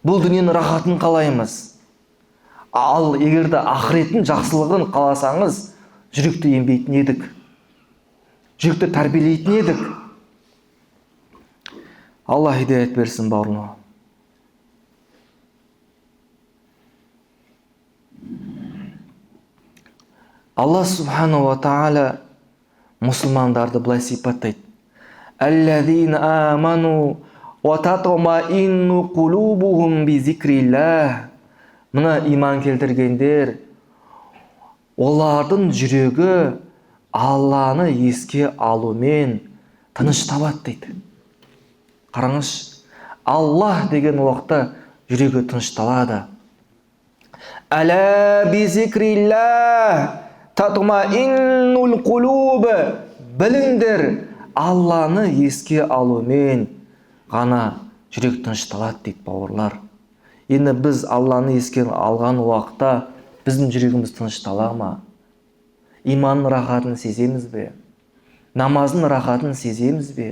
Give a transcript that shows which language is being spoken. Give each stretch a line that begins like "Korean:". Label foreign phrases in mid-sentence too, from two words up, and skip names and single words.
Kazakh: бұл дүниенің рахатын қалаймыз. Ал егерде ақыреттің жақсылығын қаласаңыз, жүректі ембейтін едік. Жүректі тәрбиелейтін едік. Алла хидаят берсін бауырларыма.
Arabic: الله سبحانه وتعالى
Kazakh: мұсылмандарды былай сипаттайды.
Arabic: الذين آمنوا وتطمئن قلوبهم بذكر الله.
Kazakh: Мына иман келтіргендер, олардың жүрегі Алланы еске алумен тыныш табады дейді. Қараңыз, Аллах деген уақытта жүрегі тынышталады.
Arabic: ألا بذكر الله تطمئن القلوب.
Kazakh: Біліңдер, Алланы еске алумен ғана жүрек тынышталады дейді бауырлар. Енді біз Алланы еске алған уақытта біздің жүрегіміз тыныштала ма? Иманның рахатын сеземіз бе? Намаздың рахатын сеземіз бе?